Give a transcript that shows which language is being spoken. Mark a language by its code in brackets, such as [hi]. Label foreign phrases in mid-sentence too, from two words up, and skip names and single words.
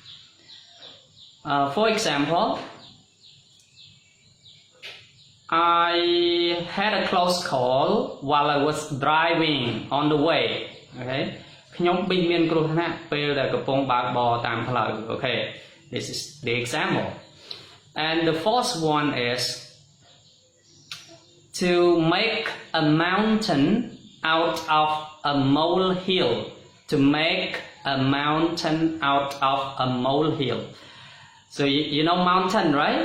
[en] for example I had a close call while I was driving on the way okay [km] ខ្ញុំបិទមានគ្រោះថ្នាក់ពេលដែលកំពុងបើកបរតាមផ្លូវ [en] okay this is the example and the fourth one is to make a mountain out of a molehill to make a mountain out of a molehill so you know mountain right